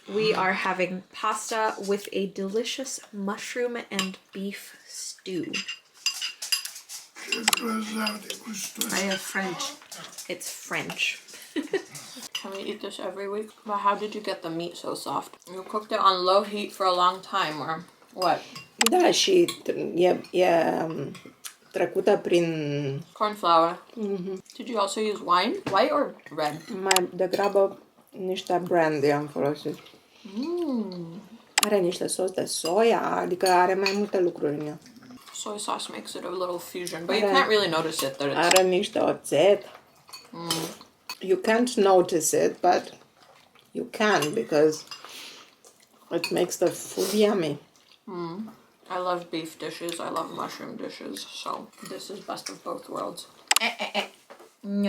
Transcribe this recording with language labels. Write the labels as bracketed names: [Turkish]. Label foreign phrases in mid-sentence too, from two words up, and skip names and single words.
[English] We are having pasta with a delicious mushroom and beef stew. I have French. It's French. Can we eat this every week? But how did you get the meat so soft? You cooked it on low heat for a long time, or what? [Romanian] Da, și e trecută prin... [English] Corn flour. Did you also use wine? White or red? [Romanian] Mai degrabă niște brandy am folosit. Are niște sos de soia, adică are mai multe lucruri în ea. [English] Soy sauce makes it a little fusion, but you can't really notice it that it's... [Romanian] Are niște oțet. [English] You can't notice it, but you can because it makes the food yummy. I love beef dishes, I love mushroom dishes, so this is best of both worlds. No.